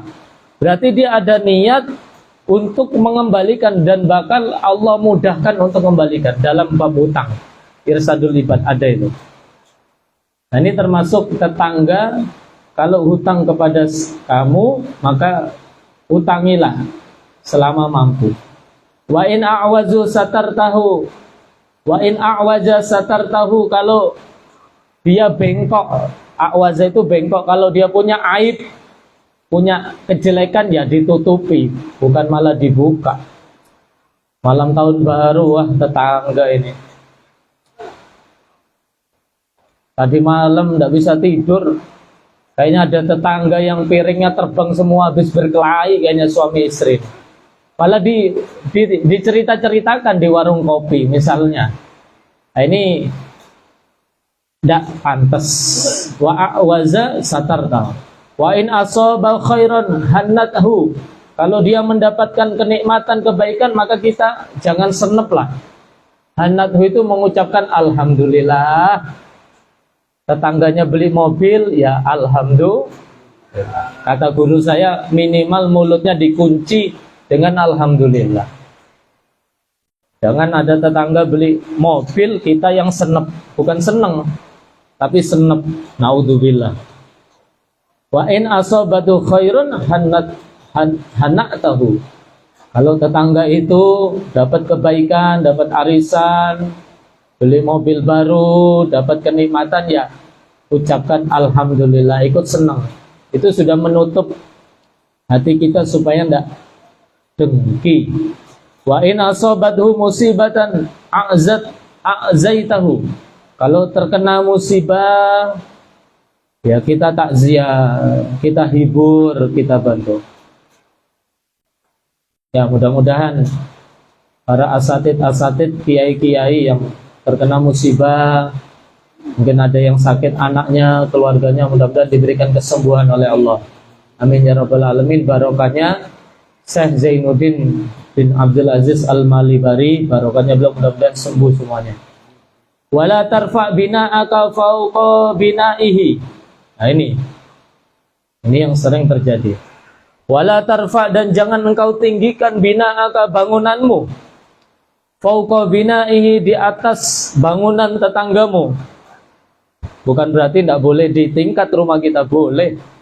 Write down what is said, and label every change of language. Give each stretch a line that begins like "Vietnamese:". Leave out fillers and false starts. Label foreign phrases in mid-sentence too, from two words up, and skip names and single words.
Indonesian: Berarti dia ada niat untuk mengembalikan dan bakal Allah mudahkan untuk kembalikan dalam bab hutang. Irsadul ibad ada itu. Nah ini termasuk tetangga, kalau hutang kepada kamu, maka hutangilah. selama mampu.
Arabic: Wa in a'wazu satartahu, wa in a'waja satartahu,
Indonesian: kalau dia bengkok, a'waza itu bengkok, kalau dia punya aib, punya kejelekan ya ditutupi, bukan malah dibuka. Malam tahun baru, wah tetangga ini tadi malam tidak bisa tidur, kayaknya ada tetangga yang piringnya terbang semua habis berkelahi, kayaknya suami istri. Malah dicerita-ceritakan di warung kopi misalnya. Nah, ini tidak pantas.
Arabic: Wa a'waza satarta. Wa in asaba khairan hannathu.
Indonesian: Kalau dia mendapatkan kenikmatan, kebaikan, maka kita jangan senep lah. Hannathu itu mengucapkan alhamdulillah. Tetangganya beli mobil, ya alhamdulillah. Kata guru saya, minimal mulutnya dikunci dengan alhamdulillah. Jangan ada tetangga beli mobil, kita yang senep, bukan seneng, tapi senep.
Arabic: Naudzubillah. Wa in asabatu khairun hannatahu.
Indonesian: Kalau tetangga itu dapat kebaikan, dapat arisan, beli mobil baru, dapat kenikmatan, ya ucapkan alhamdulillah, ikut senang. Itu sudah menutup hati kita supaya tidak dengki.
Arabic: Wa in asabathu musibatan a'zaitahu.
Indonesian: Kalau terkena musibah, ya kita takziah, kita hibur, kita bantu. Ya mudah-mudahan para asatid, kiai-kiai yang terkena musibah, mungkin ada yang sakit anaknya, keluarganya, mudah-mudahan diberikan kesembuhan oleh Allah.
Arabic: Amin ya rabbal alamin.
Indonesian: Barokahnya Syekh Zainuddin bin Abdul Aziz Al-Malibari, barokahnya beliau, mudah-mudahan sembuh semuanya.
Arabic: Wala tarfa bina'aka fauqa bina'ihi.
Indonesian: Nah ini yang sering terjadi.
Arabic: Wala tarfa,
Indonesian: dan jangan engkau tinggikan bina'aka, bangunanmu,
Arabic: fauqa bina'ihi,
Indonesian: di atas bangunan tetanggamu. Bukan berarti tidak boleh di tingkat rumah kita, boleh.